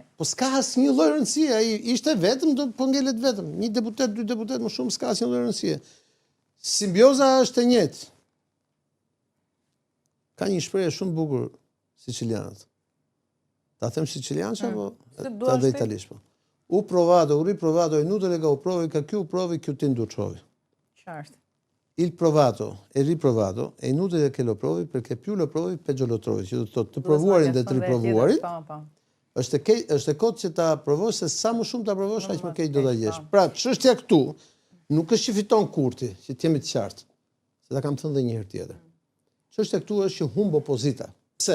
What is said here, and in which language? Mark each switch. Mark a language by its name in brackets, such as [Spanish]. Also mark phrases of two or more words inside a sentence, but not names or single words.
[Albanian] Po s'ka asnjë lloj rëndësie, ai ishte vetëm, po ngelet vetëm. Një deputet, dy deputet më shumë, s'ka asnjë lloj rëndësie. Simbioza është e njëjtë. Ka një shprehje shumë bukur sicilianët. Ta them sicilianisht apo ta dhe italisht po. [Sicilian] U provato, u riprovato, è inutile che ho provi, che più provi, più ti indutrovi. [Albanian] Qartë. [Italian] Il provato e riprovato è inutile che lo provi perché più lo provi peggio lo trovi. [Albanian] Që do të thotë të provuarin dhe të riprovuarit. Është e kot që ta provosh, se sa më shumë ta provosh, aq më keq do ta gjesh. Pra, çështja këtu nuk është që fiton Kurti, që të jemi të qartë. Se ta kam thënë edhe një herë tjetër. Çështja këtu është që humb opozita. Pse?